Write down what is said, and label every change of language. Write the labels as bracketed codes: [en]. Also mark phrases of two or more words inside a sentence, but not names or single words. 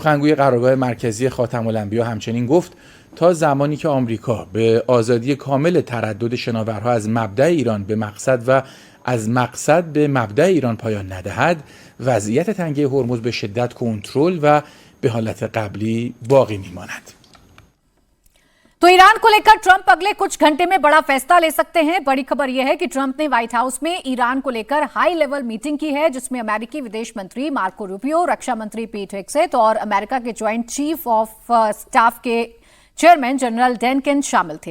[fa] سخنگوی قرارگاه مرکزی خاتم الانبیا همچنین گفت تا زمانی که آمریکا به آزادی کامل تردد شناورها از مبدأ ایران به مقصد و از مقصد به مبدأ ایران پایان ندهد، وضعیت تنگه هرمز به شدت کنترل و به حالت قبلی باقی میماند. [hi] तो ईरान को लेकर ट्रंप अगले कुछ घंटे में बड़ा फैसला ले सकते हैं। बड़ी खबर यह है कि ट्रंप ने व्हाइट हाउस में ईरान को लेकर [en] high level meeting [hi] की है, जिसमें अमेरिकी विदेश मंत्री मार्को रूबियो, रक्षा मंत्री पीट हेग्सेथ और अमेरिका के [en] joint chief of staff [hi] के चेयरमैन जनरल डेनकिन शामिल थे।